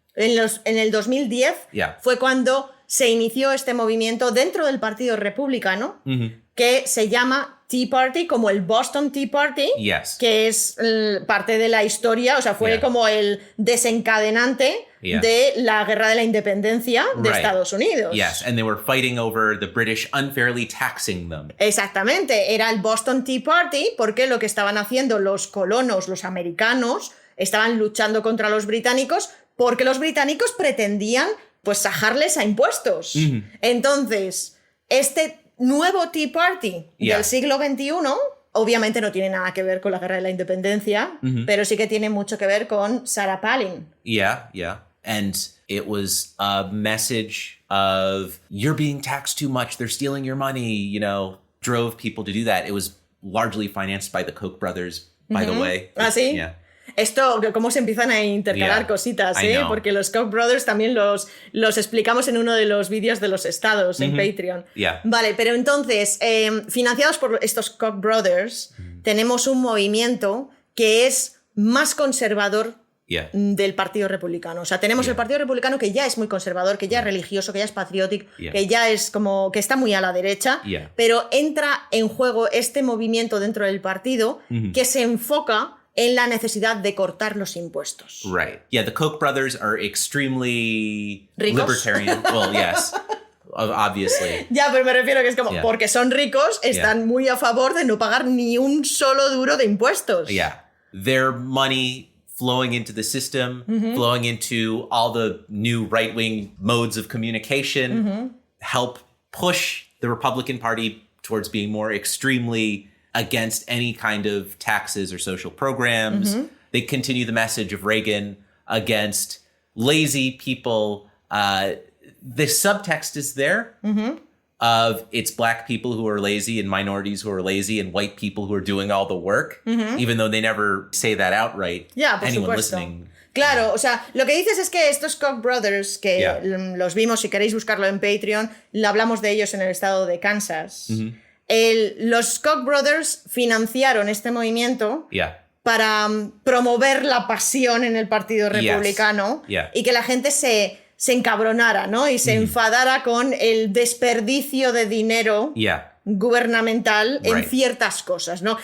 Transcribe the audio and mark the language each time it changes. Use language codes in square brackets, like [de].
[es] En el 2010 fue cuando se inició este movimiento dentro del Partido Republicano que se llama Tea Party, como el Boston Tea Party, que es parte de la historia, o sea, fue como el desencadenante de la guerra de la independencia de [en] Right. [es] Estados Unidos. [en] Yes, and they were fighting over the British unfairly taxing them. [es] Exactamente, era el Boston Tea Party porque lo que estaban haciendo los colonos, los americanos, estaban luchando contra los británicos porque los británicos pretendían pues sajarles a impuestos. Entonces, este nuevo Tea Party del siglo XXI obviamente no tiene nada que ver con la guerra de la independencia, pero sí que tiene mucho que ver con Sarah Palin. [en] Yeah. And it was a message of, you're being taxed too much, they're stealing your money, drove people to do that. It was largely financed by the Koch brothers, by the way. [es] ¿Ah, sí? [en] Yeah. [es] Esto, cómo se empiezan a intercalar [en] Yeah, [es] cositas, [en] I know. [es] Porque los Koch brothers también los explicamos en uno de los vídeos de los estados en Patreon. [en] Yeah. [es] Vale, pero entonces, financiados por estos Koch brothers, tenemos un movimiento que es más conservador [en] Yeah. [es] del Partido Republicano. O sea, tenemos el Partido Republicano que ya es muy conservador, que ya es religioso, que ya es patriótico, que ya es como que está muy a la derecha, pero entra en juego este movimiento dentro del partido que se enfoca en la necesidad de cortar los impuestos. [en] Right. Yeah, the Koch brothers are extremely [es] ¿Ricos? [en] libertarian. Well, yes, obviously. [es] Ya, pero me refiero que es como, [en] Yeah. [es] porque son ricos, están muy a favor de no pagar ni un solo duro de impuestos. [en] Yeah. Their money flowing into the system, flowing into all the new right-wing modes of communication, help push the Republican Party towards being more extremely against any kind of taxes or social programs. They continue the message of Reagan against lazy people. The subtext is there of it's black people who are lazy and minorities who are lazy and white people who are doing all the work, even though they never say that outright. [es] Ya, por [en] Anyone [es] supuesto. [en] listening. [es] Claro, o sea, lo que dices es que estos Koch brothers, que los vimos, si queréis buscarlo en Patreon, hablamos de ellos en el estado de Kansas. Los Koch brothers financiaron este movimiento [en] Yeah. [es] para promover la pasión en el Partido Republicano y que la gente se encabronara, ¿no? Y se enfadara con el desperdicio de dinero gubernamental en ciertas cosas, ¿no?